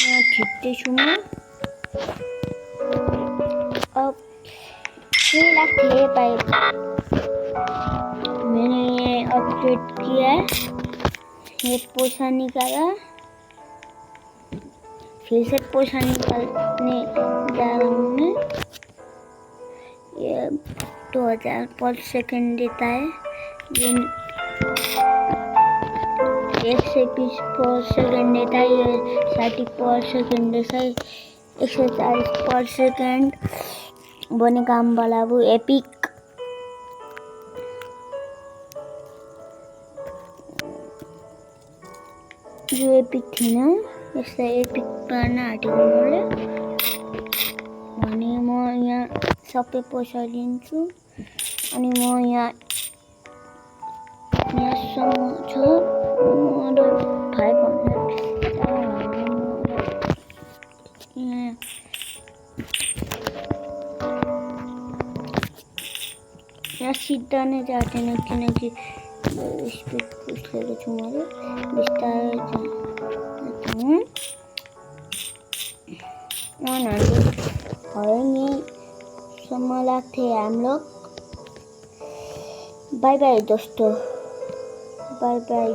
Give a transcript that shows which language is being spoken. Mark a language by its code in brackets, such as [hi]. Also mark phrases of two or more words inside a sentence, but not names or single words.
[ne] खिच्दैछु म। [hi] अब 3 लाख थे भाई, मैंने ये अपडेट किया, ये पैसा निकाला, फिर से पैसा निकालने जा रहा हूँ मैं। ये 2000 [en] per second [hi] देता है, ये 120 [en] per second [hi] देता है, ये 60 [en] per second [hi] देता है, 140 [en] per second [hi] बने काम वाला वो एपिक। जो एपिक थी ना, [ne] यसलाई एपिक पार्न आँटेको मैले, अनि म यहाँ सबै पैसा लिन्छु। अनि म यहाँसम्म छु, मेरो 500 यहाँ सिधा नै जाँदैन, किनकि स्पिड पुस्लेको छु मैले, बिस्तारै जान्छु। [hi] 100 [ne] भयो नि सम्म [hi] लाग्थे हम लोग। बाय बाय दोस्तों, बाय बाय।